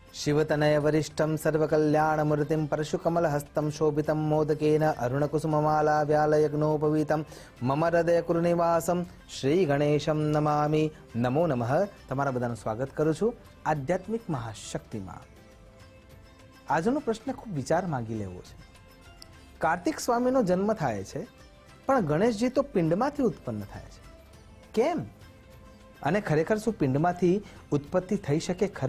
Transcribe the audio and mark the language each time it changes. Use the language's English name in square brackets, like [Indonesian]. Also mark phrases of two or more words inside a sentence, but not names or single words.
[Sanskrit] शिवतनय वरिष्ठं सर्वकल्याणमूर्तिं परशुकमलहस्तं शोभितं मोदकेन अरुणकुसुममाला व्यालयज्ञोपवीतं मम हृदयकुरुनिवासं श्री गणेशं नमामि। नमो नमः। [Gujarati] તમારા બધાનું સ્વાગત કરું છું આધ્યાત્મિક મહાશક્તિમાં। આજનો પ્રશ્ન ખૂબ વિચાર માંગી લેવો છે। કાર્તિક સ્વામીનો જન્મ થાય છે, પણ ગણેશજી તો પિંડમાંથી ઉત્પન્ન થાય છે, કેમ? અને ખરેખર શું પિંડમાંથી ઉત્પત્તિ થઈ શકે ખરા?